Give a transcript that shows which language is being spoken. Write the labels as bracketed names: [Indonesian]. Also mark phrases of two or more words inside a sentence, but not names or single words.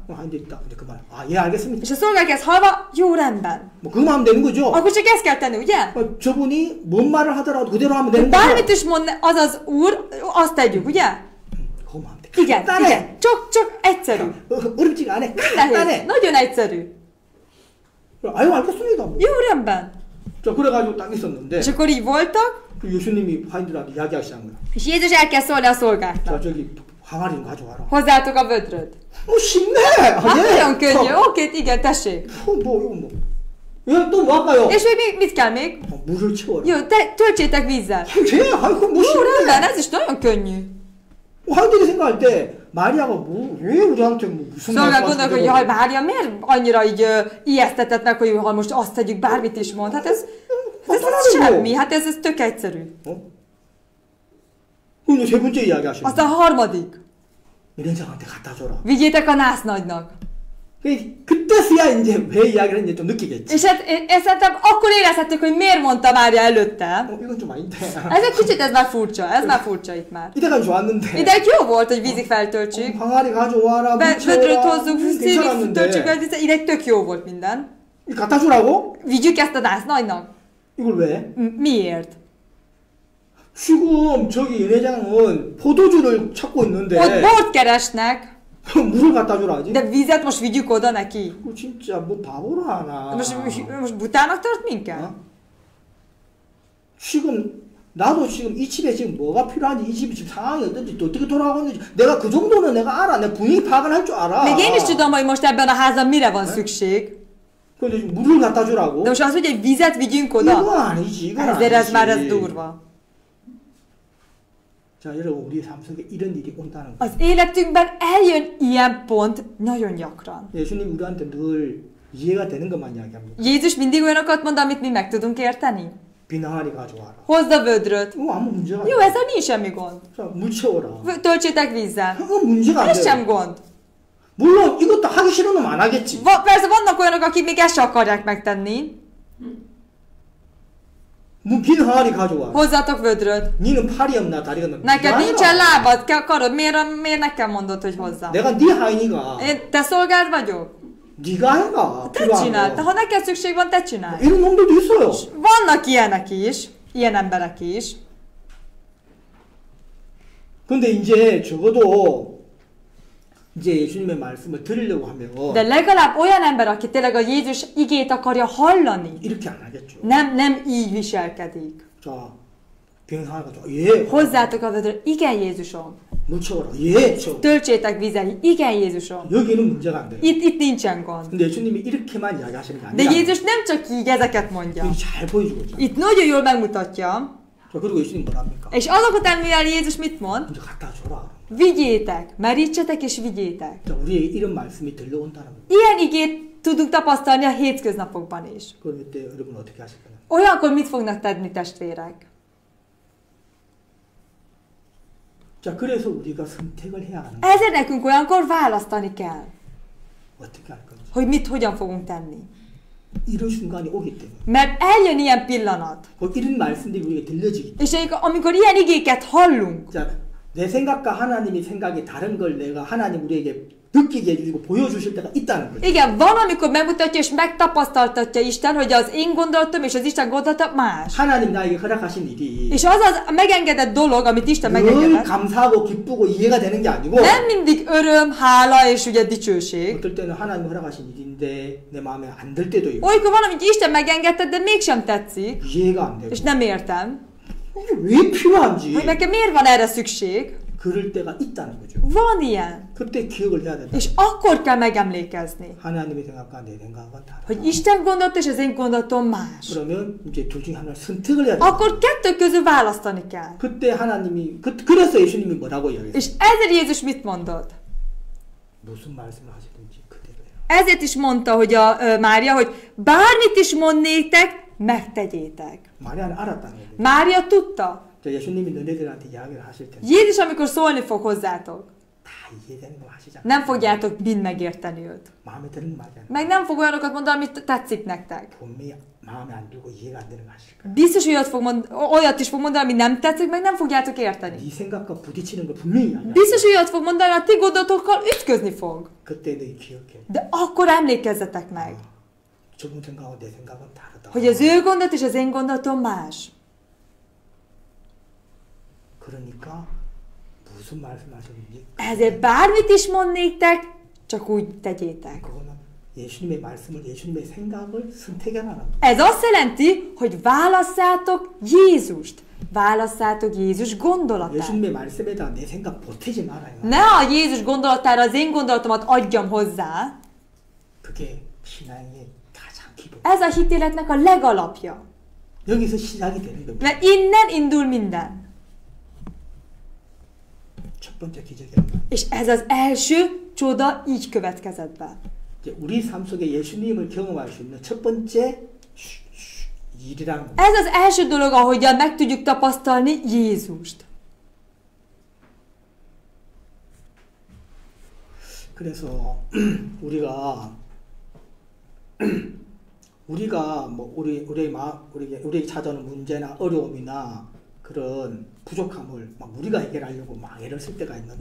[Korean] 바인들 있다. 근데 그 말, 예 알겠습니다. [Hungarian] És a szolgák ezt hallva, jó rendben. [Korean] 뭐 그거만 하면 되는 거죠. [Hungarian] Akkor csak ezt kell tenni, ugye? [Korean] 저분이 뭔 말을 하더라도 그대로 하면 되는 [Hungarian] Bármit [Korean] 거죠. [Hungarian] is mond az az úr, azt tegyük, ugye? [Korean] 그거만 하면 돼. [Hungarian] Igen, [Korean] 간단해. [Hungarian] igen. Csak egyszerű. [Korean] 어렵지가 않아. [Hungarian] Nehéz. [Korean] 간단해. [Hungarian] Nagyon egyszerű. [Korean] 아유 알겠습니다. 뭐. [Hungarian] Jó rendben. [Korean] 자 그래가지고 딱 있었는데 [Hungarian] És akkor így voltak, [Korean] 예수님이 바인들한테 이야기하기 시작한 거야. [Hungarian] és Jézus elkezd szólni a [Korean] 자 [Hungarian] szolgáknak. [Korean] 저기 항아리 좀 가져와라. [Hungarian] Hozzátok a vödröt. [Korean] 뭐 쉽네. [Hungarian] Hát nagyon könnyű. Oké, igen, tessék. [Korean] 뭐 이거 뭐. 이거 또뭐 할까요? [Hungarian] És még mit kell még? [Korean] 물을 채워라. [Hungarian] Jó, töltsétek vízzel. [Korean] 쟤 아이고 뭐 [Hungarian] Jó, rendben, [Korean] 쉽네. [Hungarian] ez is nagyon könnyű. [Korean] 하인들이 생각할 때 마리아가 왜 우리한테 뭐 무슨 [Hungarian] Szolgák gondolnak, hogy jaj, [Korean] 말씀하시는 [Hungarian] Mária miért annyira így ijesztetett meg, hogy ha most azt tegyük, bármit is mond. Hát ez semmi, hát ez tök egyszerű. [Korean] 그리고 세 번째 이야기하시는 [Hungarian] Aztán a harmadik. [Korean] 이ren장한테 갖다 줘라. [Hungarian] Vigyétek a násznagynak. [Korean] 그때 그때서야 이제 왜 이야기를 했는지 좀 느끼겠지. [Hungarian] És hát én szerintem akkor érezhettük, hogy miért mondta Mária előtte. [Korean] 이건 좀 아닌데. [Hungarian] Ez egy kicsit, ez már furcsa itt már. [Korean] 이때까지 좋았는데. [Hungarian] Ideig jó volt, hogy vízig feltöltsük. [Korean] 항아리 가져와라, [Hungarian] Vödröt [Korean] 묻혀라. [Hungarian] hozzuk, szívig töltsük el, ideig tök jó volt minden. [Korean] 갖다 주라고? [Hungarian] Vigyük ezt a nász nagynak. [Korean] 이걸 왜? [Hungarian] Miért? [Korean] 지금 저기 연회장은 포도주를 찾고 있는데 [Hungarian] Ott bort keresnek, [Korean] 물을 갖다 주라지. [Hungarian] de vizet most vigyük oda neki. [Korean] 이거 진짜 뭐 바보라 하나. [Hungarian] Most butának tart minket? [Korean] 어? 지금 나도 지금 이 집에 지금 뭐가 필요한지 이 집이 지금 상황이 어떤지 또 어떻게 돌아가고 있는지 내가 그 정도는 내가 알아. 내가 분위기 파악을 할 줄 알아. [Hungarian] Még én is tudom, hogy most ebben a házban mire van szükség. [Korean] 근데 지금 물을 갖다 주라고? [Hungarian] De most az, hogy egy vizet vigyünk [Korean] 이건 [Hungarian] oda, [Korean] 아니지. 이건 [Hungarian] ezért ez már ez [Korean] 아니지. [Hungarian] durva. [Korean] 자, 여러분 우리 삶 속에 이런 일이 온다는 거. [Hungarian] Az életünkben eljön ilyen pont nagyon gyakran. [Korean] 예수님 우리한테 늘 이해가 되는 것만 이야기합니다. [Hungarian] Jézus mindig olyanokat mond, amit mi meg tudunk érteni. [Korean] 비나리 가져와라. [Hungarian] Hozd a vödröt. [Korean] 이거 아무 문제가 [Hungarian] Jó, [Korean] 아니야. [Hungarian] ezzel nincs semmi gond. [Korean] 자, 물 채워라. [Hungarian] Töltsétek vízzel. [Korean] 이거 문제가 안 [Hungarian] Ez [Korean] 돼. [Hungarian] sem gond. [Korean] 물론 이것도 하기 싫으면 안 하겠지. [Hungarian] Persze vannak olyanok, akik még ezt se akarják megtenni. [Korean] 빈 항아리 가져와. [Hungarian] Hozzátok vödröt. [Korean] 니는 팔이 없나 다리가 없나. [Hungarian] Neked [Korean] 네가 [Hungarian] nincsen [Korean] 해라. [Hungarian] lábad, karod, miért nekem mondod, hogy hozzá? [Korean] 내가 네 하인이가 [Hungarian] Te szolgád vagyok? [Korean] 네가 해라. [Hungarian] Te csináld. Ha neked szükség van, te csinálj. [Korean] 이런 놈들도 있어요. [Hungarian] Vannak ilyenek is, ilyen emberek is. [Korean] 근데 이제 적어도 이제 예수님의 말씀을 들으려고 하면 [Hungarian] De legalább olyan ember, aki tényleg a Jézus igét akarja hallani, [Korean] 이렇게 안 하겠죠. [Hungarian] nem így viselkedik. [Korean] 자, 빈 항아리 가져와. 예. [Hungarian] Hozzátok a vödröt. Igen, Jézusom. [Korean] 물 채워라. 예. 채워. [Hungarian] Töltsétek vízzel. Igen, Jézusom. [Korean] 여기는 문제가 안 돼요. [Hungarian] Itt nincsen gond. [Korean] 근데 예수님이 이렇게만 이야기하시는 게 [Hungarian] De [Korean] 아니라 [Hungarian] Jézus nem csak így ezeket mondja. [Korean] 여기 잘 보여주고 있잖아요. [Hungarian] Itt nagyon jól megmutatja. [Korean] 자, 그리고 예수님 뭐랍니까? [Hungarian] És azok után, mivel Jézus mit mond? [Korean] 이제 갖다 줘라. [Hungarian] Vigyétek, merítsetek és vigyétek. [Korean] 자, 우리에게 이런 말씀이 들려온다는 거예요. [Hungarian] Ilyen igét tudunk tapasztalni a hétköznapokban is. [Korean] 그럼 이때 여러분 어떻게 하실 거냐? [Hungarian] Olyankor mit fognak tenni, testvérek? [Korean] 자, 그래서 우리가 선택을 해야 하는 거예요. [Hungarian] Ezért nekünk olyankor választani kell, [Korean] 어떻게 할 건지. [Hungarian] hogy hogyan fogunk tenni. [Korean] 이런 순간이 오기 때문에. [Hungarian] Mert eljön ilyen pillanat, [Korean] 이런 말씀들이 우리에게 들려지기 때문에. [Hungarian] és amikor ilyen igéket hallunk, [Korean] 자, 내 생각과 하나님의 생각이 다른 걸 내가 하나님 우리에게 느끼게 해주시고 보여주실 때가 있다는 거죠. [Hungarian] igen, van, amikor megmutatja és megtapasztaltatja Isten, hogy az én gondolatom és az Isten gondolata más. [Korean] 하나님 나에게 허락하신 일이 [Hungarian] És az a megengedett dolog, amit Isten [Korean] 늘 [Hungarian] megengedett, [Korean] 감사하고 기쁘고 이해가 되는 게 아니고 [Hungarian] nem mindig öröm, hála és ugye dicsőség. [Korean] 어떨 때는 하나님 허락하신 일인데 내 마음에 안 들 때도 있고 [Hungarian] Olykor van, amit Isten megengedte, de mégsem tetszik, [Korean] 이해가 안 되고 [Hungarian] és nem értem, [Korean] 이게 왜 필요한지 [Hungarian] hogy nekem miért van erre szükség. [Korean] 그럴 때가 있다는 거죠. [Hungarian] Van ilyen. [Korean] 그때 기억을 해야 된다. [Hungarian] És akkor kell megemlékezni, [Korean] 하나님의 생각과 내 생각은 다르다. [Hungarian] hogy Isten gondolata és az én gondolatom más. [Korean] 그러면 이제 둘 중에 하나를 선택을 해야 된다. [Hungarian] Akkor kettő közül választani kell. [Korean] 그때 하나님이 그래서 예수님이 뭐라고 이야기했어요? [Hungarian] És ezért Jézus mit mondott? [Korean] 무슨 말씀을 하시든지 그대로 해요. [Hungarian] Ezért is mondta, hogy Mária, hogy bármit is mond néktek, megtegyétek. [Korean] 마리아는 알았다는 거예요. [Hungarian] Mária tudta. [Korean] 자, 예수님이 너네들한테 이야기를 하실 텐데 [Hungarian] Jézus, amikor szólni fog hozzátok, [Korean] 다 이해되는 거 하시잖아요. [Hungarian] nem fogjátok mind megérteni őt. [Korean] 마음에 드는 거 하잖아요. [Hungarian] Meg nem fog olyanokat mondani, amit tetszik nektek. [Korean] 분명히 마음에 안 들고 이해가 안 되는 거 하실 거예요. [Hungarian] Biztos, hogy olyat is fog mondani, ami nem tetszik, meg nem fogjátok érteni. [Korean] 네 생각과 부딪히는 거 분명히 알아요. [Hungarian] Biztos, hogy olyat fog mondani, a ti gondolatokkal ütközni fog. [Korean] 그때 너희 기억해. [Hungarian] De akkor emlékezzetek meg, [Korean] 저분 생각하고 내 생각은 다르다. [Hungarian] hogy az ő gondolat és az én gondolatom más. [Korean] 그러니까 무슨 말씀하셨는지 [Hungarian] Ezért bármit is mond néktek, csak úgy tegyétek. [Korean] 그거는 예수님의 말씀을 예수님의 생각을 선택해라는 [Hungarian] Ez azt jelenti, hogy válasszátok Jézust. Válasszátok Jézus gondolatát. [Korean] 예수님의 말씀에다 내 생각 보태지 말아요. [Hungarian] Ne a Jézus gondolatára az én gondolatomat adjam hozzá. [Korean] 그게 신앙의 가장 기본. [Hungarian] Ez a hitéletnek a legalapja. [Korean] 여기서 시작이 되는 겁니다. [Hungarian] Mert innen indul minden. [Korean] 첫 번째 기적이 얼마나? [Hungarian] És ez az első csoda így következett be. [Korean] 이제 우리 삶 속에 예수님을 경험할 수 있는 첫 번째 일이라는 겁니다. [Hungarian] Ez az első dolog, ahogyan meg tudjuk tapasztalni Jézust. [Korean] 그래서 우리가 우리가 뭐 우리 찾아오는 문제나 어려움이나 그런 부족함을 막 우리가 해결하려고 막 애를 쓸 때가 있는데